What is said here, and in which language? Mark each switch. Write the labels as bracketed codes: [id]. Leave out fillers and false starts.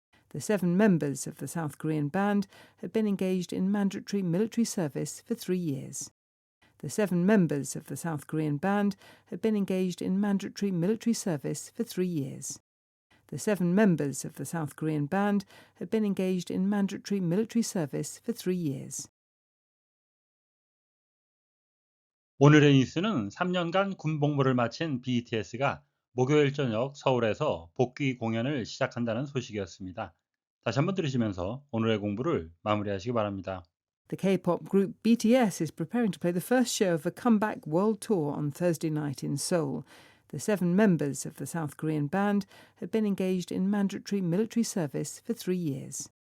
[en] The 7 members of the South Korean band have been engaged in mandatory military service for 3 years. The 7 members of the South Korean band have been engaged in mandatory military service for 3 years. The 7 members of the South Korean band had been engaged in mandatory military service for 3 years. [ko] 오늘의 뉴스는 3년간 군복무를 마친 BTS가 목요일 저녁 서울에서 복귀 공연을 시작한다는 소식이었습니다. 다시 한번 들으시면서 오늘의 공부를 마무리하시기 바랍니다. [en] The K-pop group BTS is preparing to play the first show of a comeback world tour on Thursday night in Seoul. The 7 members of the South Korean band had been engaged in mandatory military service for 3 years.